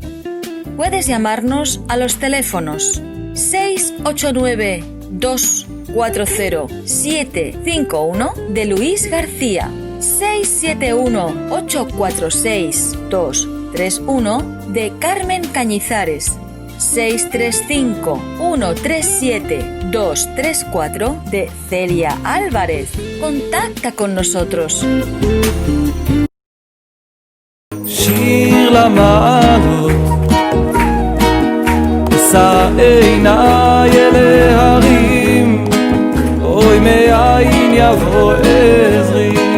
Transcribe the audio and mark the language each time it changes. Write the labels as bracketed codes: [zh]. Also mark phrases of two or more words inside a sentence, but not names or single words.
[es] Puedes llamarnos a los teléfonos 689-240-751 de Luis García, 671-846-231 de Carmen Cañizares, 635-137-234 de Celia Álvarez. Contacta con nosotros. [he] שיר למעלות, אשא עיניי אל ההרים, אוי מאין יבוא עזרי.